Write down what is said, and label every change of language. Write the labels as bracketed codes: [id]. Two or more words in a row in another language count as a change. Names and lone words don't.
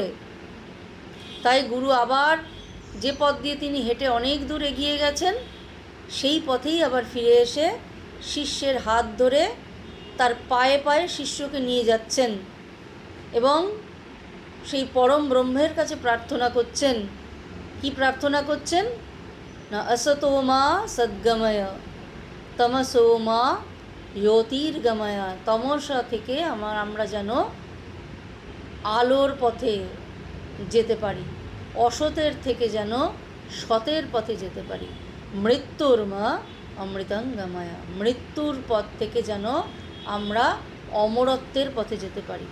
[bn] তাই গুরু আবার যে পথ দিয়ে তিনি হেঁটে অনেক দূর এগিয়ে গেছেন, সেই পথেই আবার ফিরে এসে শিষ্যের হাত ধরে তার পায়ে পায়ে শিষ্যকে নিয়ে যাচ্ছেন এবং সেই পরম ব্রহ্মের কাছে প্রার্থনা করছেন। কি প্রার্থনা করছেন? [sa] না असतो मा सद्गमय तमसो मा ज्योतिर्गमय। [bn] তমসা থেকে আমরা যেন আলোর পথে যেতে পারি, অসতের থেকে যেন সতের পথে যেতে পারি। [sa] মৃত্যুর মা অমৃতঙ্গময়, [bn] মৃত্যুর পথ থেকে যেন আমরা অমরত্বের পথে যেতে পারি।